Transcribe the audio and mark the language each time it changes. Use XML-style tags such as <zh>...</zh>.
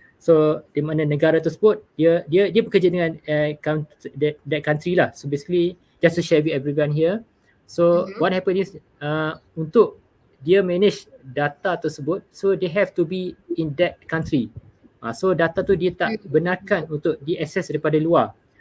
<ms>So di mana negara tersebut dia bekerja dengan</ms> <en>that country</en> <ms>lah.</ms> <en>So basically just to share with everyone here. So what happened is</en> <ms>untuk dia manage data tersebut,</ms> <en>so they have to be in that country.</en> <ms>So data tu dia tak benarkan untuk diakses daripada luar.</ms>